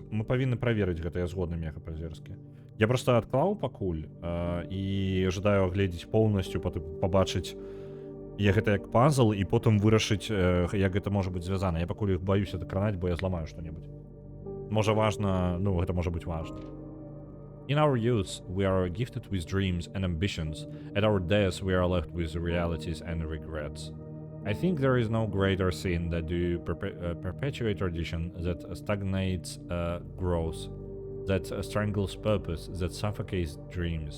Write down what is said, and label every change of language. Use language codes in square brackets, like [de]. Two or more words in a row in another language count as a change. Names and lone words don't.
[be] Мы павінны праверыць гэта, я згодны, мега па-зерскі. Я проста адклаў пакуль і жадаю агледзець поўнасцю, пабачыць гэта як пазл, і потым вырашыць, як гэта можа быць звязана. Я пакуль іх баюся дакранаць, бо я зламаю што-небудзь. Можа важна, гэта можа быць важна. [en] In our youth, we are gifted with dreams and ambitions. At our death, we are left with realities and regrets. I think there is no greater sin than to perpetuate tradition that stagnates growth, that strangles purpose, that suffocates dreams.